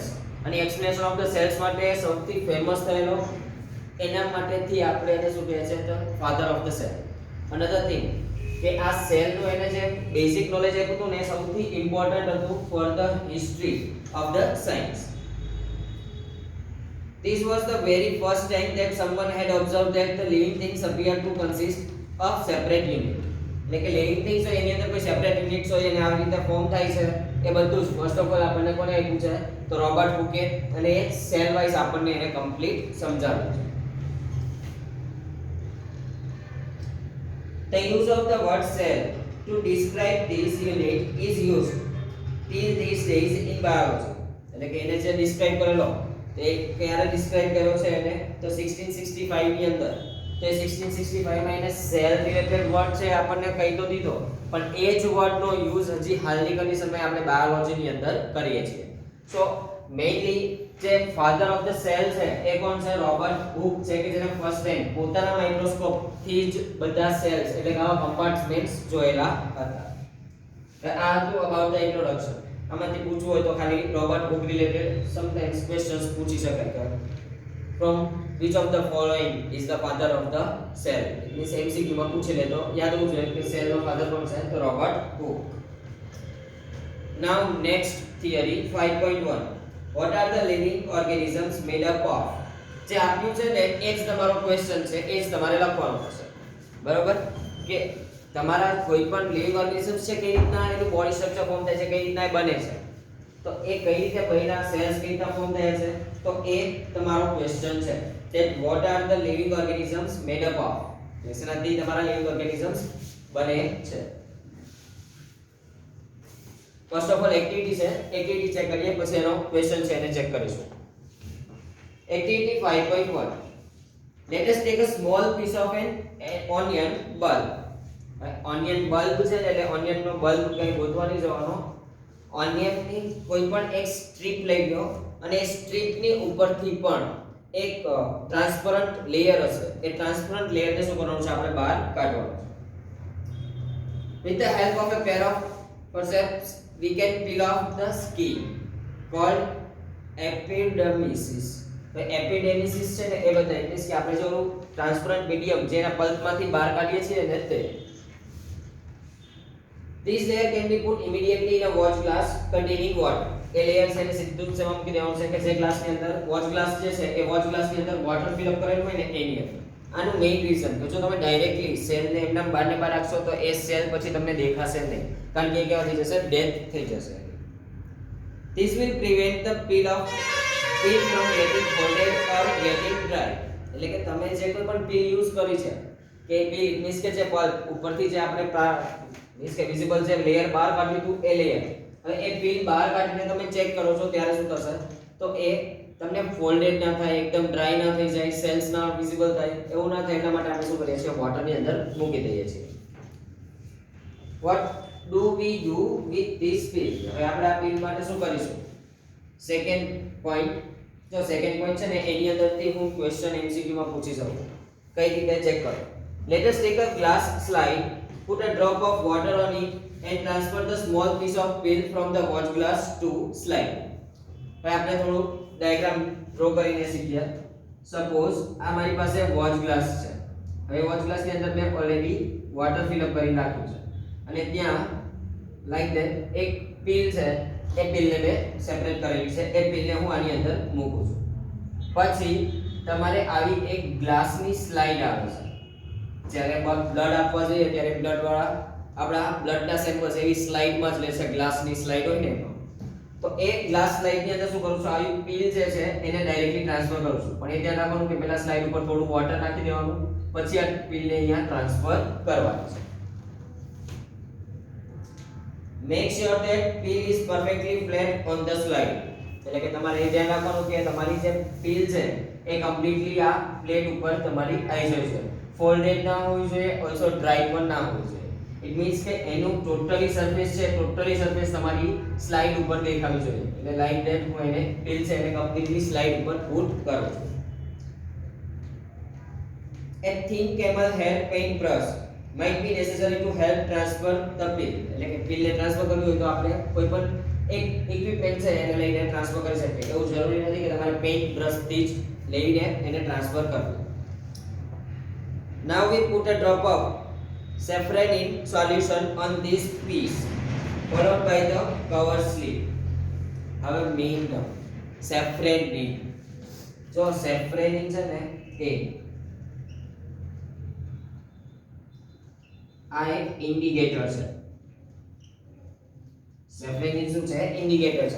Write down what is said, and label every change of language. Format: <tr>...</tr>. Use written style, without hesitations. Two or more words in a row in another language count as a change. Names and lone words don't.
<gu>અને</gu> <en>explanation of the cells</en> <gu>માટે સૌથી ફેમસ થયેલો, એના માટેથી આપણે એને શું કહે છે, તો</gu> <en>father of the cell. another thing</en> <gu>કે આ સેલ નું એને જે</gu> <en>basic knowledge</en> <gu>આપ્યું હતું ને, સૌથી ઇમ્પોર્ટન્ટ હતું</gu> <en>for the history of the science. This was the very first time that someone had observed that the living things appear to consist of separate units.</en> <gu>એટલે કે</gu> <en>living things</en> <gu>હોય એની અંદર કોઈ</gu> <en>separate units</en> <gu>હોય અને આવી રીતે ફોર્મ થાય છે, એ બધું જ</gu> <en>first of all</en> <gu>આપણને કોને આપ્યું છે, તો રોબર્ટ હુકે, અને એ</gu> <en>cell wise</en> <gu>આપણને એને કમ્પ્લીટ સમજાવ્યું છે.</gu> <en>The use of the word cell to describe this unit is used till these days in biology.</en> <gu>એટલે કે એને જે ડિસ્ક્રાઇબ કરેલો, તો એ ક્યારે ડિસ્ક્રાઇબ કર્યો છે એને, તો 1665 ની અંદર. તો એ 1665 માં એને</gu> <en>cell related word</en> <gu>છે આપણને કહી તો દીધો, પણ એ જ વર્ડનો યુઝ હજી હાલની કન્ડિશનમાં આપણે બાયોલોજીની અંદર કરીએ છીએ.</gu> <en>so mainly</en> <gu>જે</gu> <en>father of the cell</en> <gu>છે એ કોણ છે, રોબર્ટ હુક છે, કે જેને</gu> <en>first time</en> <gu>પોતાના માઇક્રોસ્કોપ થી જ બધા સેલ્સ એટલે કે આવા કમ્પાર્ટમેન્ટ્સ જોયેલા હતા. આ હતું</gu> <en>about the introduction.</en> <gu>આમાંથી પૂછવું હોય તો ખાલી રોબર્ટ હુક</gu> <en>related sometimes questions</en> <gu>પૂછી શકાય કે</gu> <en>from which of the following is the father of the cell. It means</en> <gu>MCQ માં પૂછી લે તો યાદ હોવું જોઈએ કે સેલ નો ફાધર કોણ છે, તો રોબર્ટ હુક.</gu> <en>Now next theory 5.1. What are the living organisms made up of?</en> <gu>જે આપ્યું છે ને એ જ તમારો ક્વેશ્ચન છે, એ જ તમારે લખવાનું થશે. બરોબર કે તમારા કોઈ પણ</gu> <en>living organisms</en> <gu>છે કઈ રીતના એનું</gu> <en>body structure form</en> <gu>થાય છે, કઈ રીતના એ બને છે, તો એ કઈ રીતે બન્યા, સેલ્સ કઈ રીતના ફોર્મ થયા છે, તો એ તમારો ક્વેશ્ચન છે.</gu> <en>that what are the living organisms made up of?</en> <gu>એનાથી તમારા</gu> <en>living organisms</en> <gu>બને છે.</gu> <en>first of all activity</en> <gu>છે,</gu> <en>activity check</en> <gu>કરીએ, પછી એનો ક્વેશ્ચન છે એને ચેક કરીશું. એક્ટિવિટી 5.1.</gu> <en>let us take a small piece of an onion bulb. onion bulb</en> <gu>છે એટલે ઓનિયન નો બલ્બ કઈ ગોતવાની જવાનો. ઓનિયન ની કોઈ પણ એક સ્ટ્રીપ લઈ લો અને એ સ્ટ્રીપ ની ઉપરથી પણ એક</gu> <en>transparent layer</en> <gu>હશે. એ</gu> <en>transparent layer</en> <gu>ને શું કરવાનું છે, આપણે બહાર કાઢવાનું છે.</gu> <en>with the help of a pair of forceps we can peel off the skin called epidermis.</en> <gu>તો એપિડેમિસિસ છે ને એ બતાય એટલે કે આપણે જો</gu> <en>transparent medium</en> <gu>જેના પલ્પ માંથી બહાર કાઢીએ છીએ ને તે</gu> <en>this layer can be put immediately in a watch glass containing water.</en> <gu>એ લેયર છે ને સીધું જ સેવા મૂકી દેવાનું છે કે જે ગ્લાસ ની અંદર</gu> <en>watch glass</en> <gu>જે છે એ</gu> <en>watch glass</en> <gu>ની અંદર</gu> <en>water fill up</en> <gu>કરેલું હોય ને એની અંદર. આનું મેઇન રીઝન કે જો તમે</gu> <en>directly cell</en> <gu>ને એમના બહાર ને બહાર રાખશો તો એ સેલ પછી તમને દેખાશે નહીં, કારણ કે એ કેવા થઈ જશે, ડેથ થઈ જશે.</gu> <en>this will prevent the peel from getting folded or getting dry.</en> <gu>એટલે કે તમે જે કોઈ પણ</gu> <en>peel use</en> <gu>કરી છે કે</gu> <en>peel means</en> <gu>કે જે પલ્પ ઉપરથી જે આપણે મીન્સ કે વિઝિબલ જે લેયર બહાર કાઢ્યું હતું એ લેયર, હવે એ પીલ બહાર કાઢીને તમે ચેક કરો છો ત્યારે શું થશે, તો એ તમને ફોલ્ડેડ ના થાય, એકદમ ડ્રાય ના થઈ જાય, સેલ્સ ના વિઝિબલ થાય, એવું ના થાય એટલા માટે આપણે શું કરીએ છીએ વોટરની અંદર મૂકી દઈએ છીએ.</gu> <en>What do we do with this pill?</en> <gu>હવે આપણે આ pill માટે શું કરીશું?</gu> <en>second point,</en> <gu>જો</gu> <en>second point</en> <gu>છે ને એની અંદરથી હું</gu> <en>question MCQ</en> <gu>માં પૂછી શકું. કઈ રીતે ચેક કરો?</gu> <en>Let us take a glass slide, put a drop of water on it and transfer the small piece of pill from the watch glass to slide.</en> <gu>હવે આપણે થોડું ડાયાગ્રામ ડ્રો કરીને શીખ્યા. સપોઝ આ મારી પાસે</gu> <en>watch glass</en> <gu>છે. હવે</gu> <en>watch glass</en> <gu>ની અંદર મેં</gu> <en>already water fill up</en> <gu>કરી નાખ્યું છે અને ત્યાં</gu> <en>like that</en> <gu>એક પિલ છે, એ પિલને મેં સેપરેટ કરેલી છે, એ પિલને હું આની અંદર મૂકું છું. પછી તમારે આવી એક ગ્લાસની સ્લાઇડ આવે છે. જ્યારે બ્લડ આપવા જઈએ ત્યારે બ્લડ વાળા આપણા બ્લડના સેમ્પલ્સ એવી સ્લાઇડમાં જ લેશે, ગ્લાસની સ્લાઇડ હોય ને એમાં. તો એ</gu> <en>glass slide</en> <gu>ની અંદર શું કરું છું, આવી પિલ જે છે એને</gu> <en>directly transfer</en> <gu>કરું છું. પણ એ ધ્યાન રાખવાનું કે પહેલા સ્લાઇડ ઉપર થોડું વોટર નાખી દેવાનું, પછી આ પિલને અહીંયા ટ્રાન્સફર કરવાની છે.</gu> <en>Make sure that pill is perfectly flat on the slide.</en> <gu>એટલે કે તમારે એ ધ્યાન રાખવાનું કે તમારી જે પિલ છે એ કમ્પ્લીટલી આ પ્લેટ ઉપર તમારી આવી જોઈએ. ફોલ્ડેડ ના હોવી જોઈએ, ઓલસો ડ્રાય પણ ના હોવી જોઈએ.</gu> <en>it means</en> <gu>કે એનું</gu> <en>totally surface</en> <gu>છે,</gu> <en>totally surface</en> <gu>તમારી સ્લાઇડ ઉપર દેખાવી જોઈએ. એટલે</gu> <en>like that</en> <gu>હું એને પિલ છે એને કમ્પ્લીટલી સ્લાઇડ ઉપર પુટ કરું છું.</gu> <en>A thin camel hair paint brush might be necessary to help transfer the pill.</en> <gu>એટલે કે પિલ ને ટ્રાન્સફર કરવી હોય તો આપણે કોઈ પણ એક ઇક્વિપમેન્ટ છે એને લઈને ટ્રાન્સફર કરી શકીએ. એવું જરૂરી નથી કે તમારે</gu> <en>paint brush</en> <gu>થી જ લઈને એને ટ્રાન્સફર કરવું.</gu> <en>Now we put a drop of saffron in solution on this piece followed by the cover slip.</en> <gu>હવે</gu> <en>main term</en> <gu>સેફ્રેનિન. જો સેફ્રેનિન છે ને એ આ એક ઇન્ડિકેટર છે. સેફ્રેનિન શું છે? ઇન્ડિકેટર છે.</gu>